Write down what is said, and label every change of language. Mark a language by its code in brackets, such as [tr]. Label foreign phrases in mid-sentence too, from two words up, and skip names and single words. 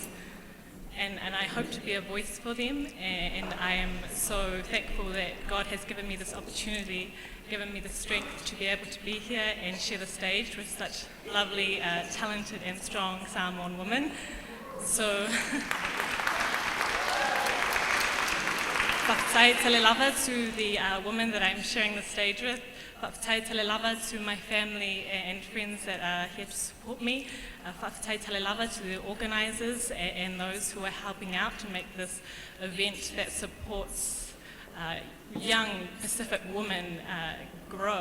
[en] And I hope to be a voice for them, and I am so thankful that God has given me this opportunity, given me the strength to be able to be here and share the stage with such lovely, talented and strong Samoan women. So, [sm] whakatae tele lava [en] to the women that I'm sharing the stage with. [sm] Whakatae tele lava [en] to my family and friends that are here to support me. [sm] Whakatae tele lava [en] to the organisers and those who are helping out to make this event that supports young Pacific women grow.